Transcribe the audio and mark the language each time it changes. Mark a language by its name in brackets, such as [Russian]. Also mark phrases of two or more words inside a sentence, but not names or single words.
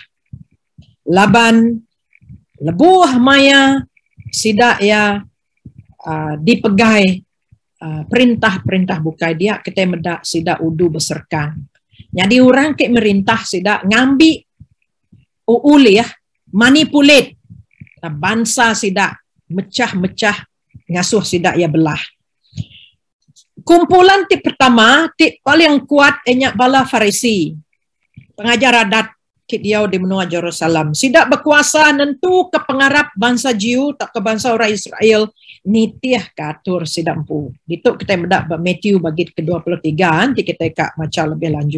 [Iban] Laban lebuh maya sidak ya dipegai perintah-perintah bukai dia kita medak sidak udu beserkan. Jadi orang ke merintah sidak ngambil uli ya manipulate bangsa sidak mecah-mecah ngasuh sidak ya belah. Kumpulan tip pertama, tip paling kuat enyak bala Farisi. Pengajar adat kit dia di menua Jerusalem. Sidak berkuasa nentu ke pengarap bangsa Jew tak ke bangsa orang Israel nitiah katur sidak empu. Dituk kita mendak Matthew bagi ke-23 nanti kita kak macam lebih lanjut.